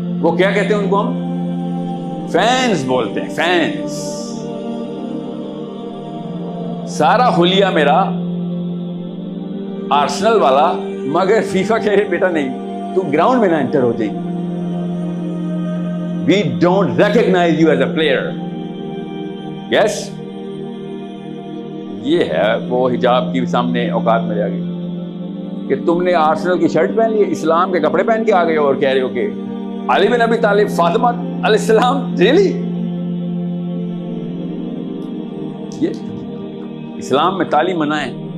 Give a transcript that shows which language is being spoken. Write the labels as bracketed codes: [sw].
[ur] وہ کیا کہتے ہیں ان کو؟ ہم فینس بولتے ہیں، فینس. سارا حلیہ میرا آرسنل والا، مگر فیفا کہے بیٹا نہیں، تو گراؤنڈ میں نہ انٹر ہو جائے. [en] We don't recognize you as a player. Yes. [ur] یہ ہے وہ حجاب کی سامنے اوقات میں آ گئی کہ تم نے آرسنل کی شرٹ پہن لی، اسلام کے کپڑے پہن کے آ گئے اور کہہ رہے ہو کہ علی بن ابی طالب، فاطمہ علیہ السلام. ریلی؟ یہ اسلام میں تالی منع ہے.